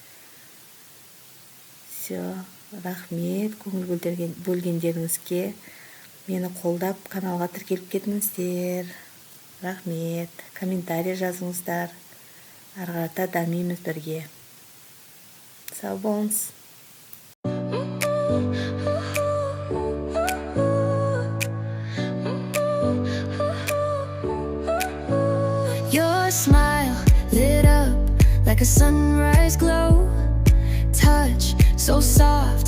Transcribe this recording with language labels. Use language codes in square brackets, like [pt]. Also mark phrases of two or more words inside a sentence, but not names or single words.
[kk] Все, рахмет көңіл бөлгендеріңізге. Мені қолдап каналға тіркеліп кетіңіздер. Рахмет, комментарий жазыңыздар. Арғарата дамимыз бірге. Сау болыңыз. [en] Your smile lit up like a sunrise glow. Touch so soft.